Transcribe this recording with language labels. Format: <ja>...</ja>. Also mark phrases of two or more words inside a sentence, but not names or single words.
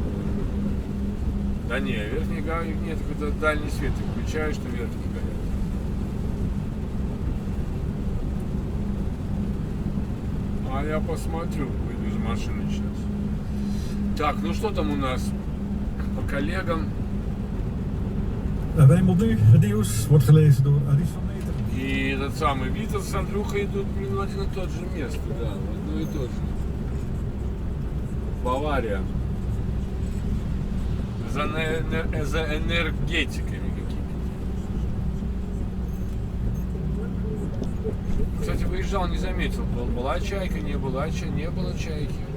<ru>Да не, верхние огни нет, когда дальний свет ты включаешь, что верхние горят. А я посмотрю, выйду из машины сейчас. Так, ну что там у нас по коллегам?</ru> <nl>Raymond nu, het nieuws wordt gelezen door Aris van Meter.</nl> <ru>И этот самый Витас с Андрюхой идут, блин, в один и тот же место, да, в одно и то же. Бавария. За энергетиками какими-то. Кстати, выезжал, не заметил, была чайка, не была чайки.</ru>